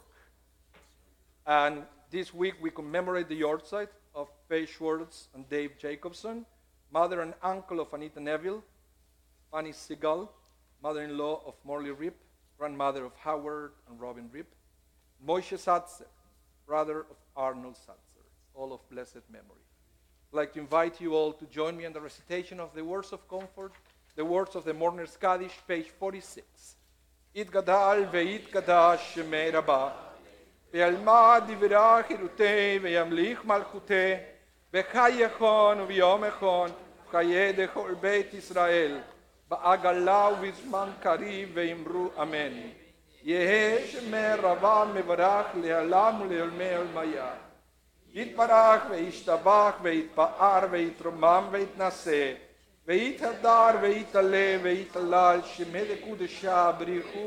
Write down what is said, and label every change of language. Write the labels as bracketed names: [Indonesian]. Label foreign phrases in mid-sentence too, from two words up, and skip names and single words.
[English] And this week, we commemorate the yahrzeit of Faye Schwartz and Dave Jacobson, mother and uncle of Anita Neville, Fanny Segal, mother-in-law of Morley Rip, grandmother of Howard and Robin Rip, Moshe Satzer, brother of Arnold Satzer, all of blessed memory. I'd like to invite you all to join me in the recitation of the words of comfort, the words of the Mourner's Kaddish, page 46. [Aramaic] יתגדל ויתקדש שמה רבא בעלמא די ברא כרעותה וימליך מלכותה בחייכון וביומיכון ובחיי דכל בית ישראל בעגלא ובזמן קריב ואמרו אמן. יהא שמי רבה מברך לעולם ולעולמי עולמיה. יתברך וישתבח ויתפאר ויתרומם ויתנשא, ויתהדר ויתעלה ויתהלל שמי לקודשה בריחו.